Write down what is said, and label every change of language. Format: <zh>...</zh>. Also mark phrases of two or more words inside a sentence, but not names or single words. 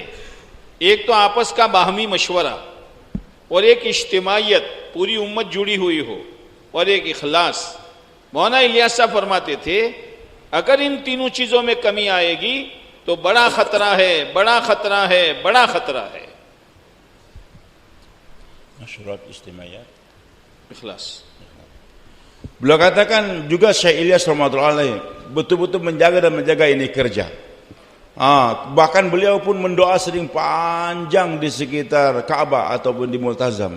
<hi>एक तो आपस का बाहमी मशवरा, और एक इज्तिमाइयत, पूरी उम्मत जुड़ी हुई हो, और एक इखलास। मौलाना इलियास साहब फरमाते थे, अगर इन तीनों चीजों में कमी आएगी तो बड़ा खतरा है, बड़ा खतरा है, बड़ा खतरा है।</hi> <id>Masyurat istimaiyat, ikhlas. Beliau katakan juga Syekh Ilyas</id> <ar>رحمة الله عليه</ar> <id>betul-betul menjaga ini kerja. Bahkan beliau pun mendoa sering panjang di sekitar Ka'bah ataupun di Multazam.</id>